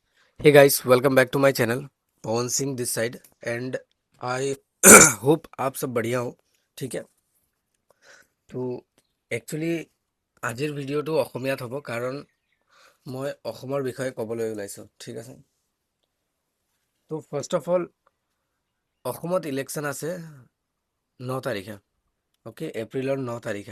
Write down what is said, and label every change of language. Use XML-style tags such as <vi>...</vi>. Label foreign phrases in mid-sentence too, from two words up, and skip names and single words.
<en>Hey guys, welcome back to my channel. Pavan Singh this side and I hope</en> <hi>आप सब बढ़िया हो। ठीक है,</hi> <as>তো একচুৱেলি আজিৰ ভিডিঅ'টো অসমীয়াত হ'ব কাৰণ মই অসমৰ বিষয়ে ক'বলৈ ওলাইছোঁ। ঠিক আছে, তো</as> <en>first of all</en> <as>অসমত ইলেকশ্যন আছে 9 তাৰিখে। অ'কে, এপ্ৰিলৰ 9 তাৰিখে।</as>